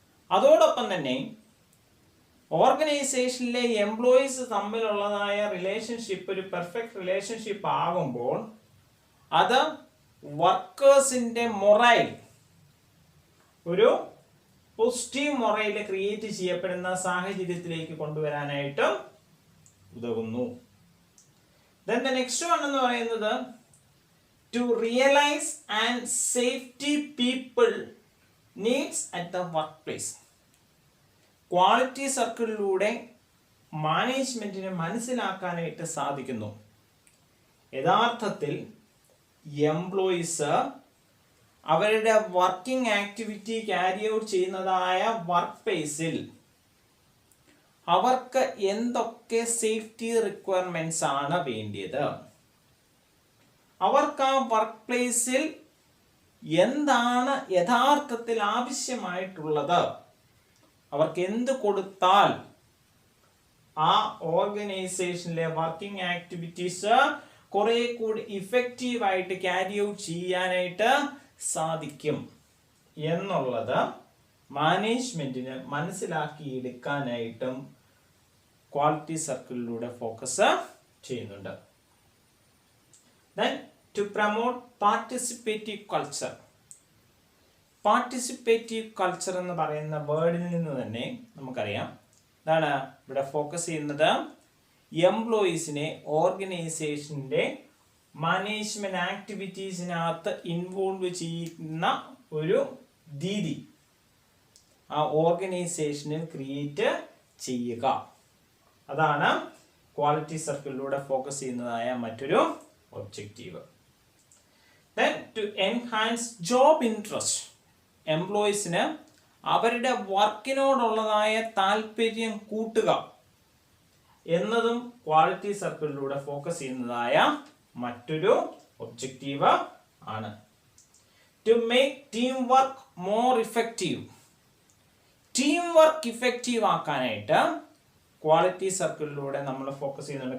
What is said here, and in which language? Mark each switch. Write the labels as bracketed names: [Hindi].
[Malayalam] അതോടൊപ്പം തന്നെ ഓർഗനൈസേഷനിലെ എംപ്ലോയീസ് തമ്മിലുള്ളതായ റിലേഷൻഷിപ്പ് ഒരു പെർഫെക്റ്റ് റിലേഷൻഷിപ്പ് ആകുമ്പോൾ അത് വർക്കേഴ്സിന്റെ മൊറൈൽ, ഒരു പോസിറ്റീവ് മൊറൈൽ ക്രിയേറ്റ് ചെയ്യപ്പെടുന്ന സാഹചര്യത്തിലേക്ക് കൊണ്ടുവരാനായിട്ട് ഉതകുന്നു. [English] Then the next one [Malayalam] എന്ന് പറയുന്നത് [English] to realize and safety people needs at the workplace. [Malayalam] Quality സർക്കിളിലൂടെ മാനേജ്മെന്റിനെ മനസ്സിലാക്കാനായിട്ട് സാധിക്കുന്നു. യഥാർത്ഥത്തിൽ എംപ്ലോയീസ് അവരുടെ working activity carry out ചെയ്യുന്നതായ work പ്ലേസിൽ അവർക്ക് എന്തൊക്കെ സേഫ്റ്റി റിക്വയർമെന്റ്സ് ആണ് വേണ്ടിയത്, അവർക്ക് ആ വർക്ക് പ്ലേസിൽ എന്താണ് യഥാർത്ഥത്തിൽ ആവശ്യമായിട്ടുള്ളത്, അവർക്ക് എന്ത് കൊടുത്താൽ ആ ഓർഗനൈസേഷനിലെ വർക്കിംഗ് ആക്ടിവിറ്റീസ് കുറെ കൂടി ഇഫക്റ്റീവായിട്ട് ക്യാരി ഔട്ട് ചെയ്യാനായിട്ട് സാധിക്കും എന്നുള്ളത് മാനേജ്മെന്റിന് മനസ്സിലാക്കിയെടുക്കാനായിട്ടും ക്വാളിറ്റി സർക്കിളിലൂടെ ഫോക്കസ് ചെയ്യുന്നുണ്ട്. [English] Then to promote participative culture. [Malayalam] Participative culture എന്ന് പറയുന്ന വേർഡിൽ നിന്ന് തന്നെ നമുക്കറിയാം എന്താണ് ഇവിടെ ഫോക്കസ് ചെയ്യുന്നത്. എംപ്ലോയീസിനെ ഓർഗനൈസേഷന്റെ മാനേജ്മെന്റ് ആക്ടിവിറ്റീസിനകത്ത് ഇൻവോൾവ് ചെയ്യുന്ന ഒരു രീതി ആ ഓർഗനൈസേഷനിൽ ക്രിയേറ്റ് ചെയ്യുക. അതാണ് ക്വാളിറ്റി സർക്കിളിലൂടെ ഫോക്കസ് ചെയ്യുന്നതായ മറ്റൊരു objective. [English] Then to enhance job interest. [Malayalam] എംപ്ലോയീസിന് അവരുടെ വർക്കിനോടുള്ളതായ താല്പര്യം കൂട്ടുക എന്നതും ക്വാളിറ്റി സർക്കിളിലൂടെ ഫോക്കസ് ചെയ്യുന്നതായ മറ്റൊരു ഒബ്ജക്റ്റീവ് ആണ്. [English] To make team work more effective. [Malayalam] Team work effective ആക്കാനായിട്ട് ക്വാളിറ്റി സർക്കിളിലൂടെ നമ്മൾ ഫോക്കസ് ചെയ്യുന്നുണ്ട്.